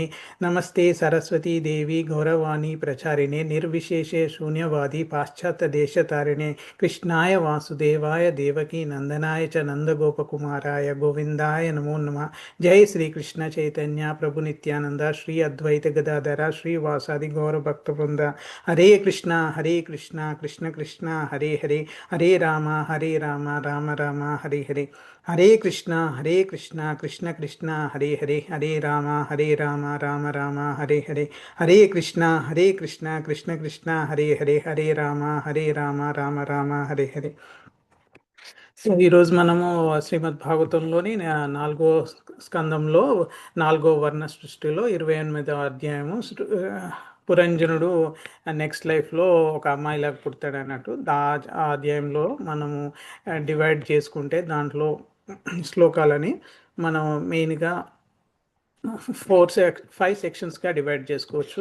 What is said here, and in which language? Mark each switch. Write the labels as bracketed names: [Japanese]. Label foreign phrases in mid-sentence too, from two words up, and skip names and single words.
[Sanskrit] నమస్తే సరస్వతీ దేవి గౌరవాణి ప్రచారిణే నిర్విశేషే శూన్యవాది పాశ్చాత్య దేశతారిణే. కృష్ణాయ వాసుదేవాయ దేవకీ నందనాయ చ నందగోపకుమారాయ గోవిందాయ నమో నమః. జై శ్రీకృష్ణ చైతన్య ప్రభు నిత్యానంద శ్రీ అద్వైత గదాధర శ్రీ వాసాది గౌర భక్త బృంద. హరే కృష్ణ కృష్ణ కృష్ణ హరే హరే, హరే రామ రామ రామ హరే హరే. హరే కృష్ణ కృష్ణ కృష్ణ హరే హరే, హరే రామ రామ రామ హరే హరే. హరే కృష్ణ కృష్ణ కృష్ణ హరే హరే, హరే రామ రామ రామ హరే హరే. [Telugu] సో ఈరోజు మనము శ్రీమద్ భాగవతంలోని 4వ స్కందంలో 4వ వర్ణ సృష్టిలో 28వ అధ్యాయము పురంజనుడు [English] next lifeలో [Telugu] ఒక అమ్మాయిలాగా పుడతాడు అన్నట్టు ఆ అధ్యాయంలో మనము డివైడ్ చేసుకుంటే దాంట్లో శ్లోకాలని మనం మెయిన్గా 5 సెక్షన్స్గా డివైడ్ చేసుకోవచ్చు.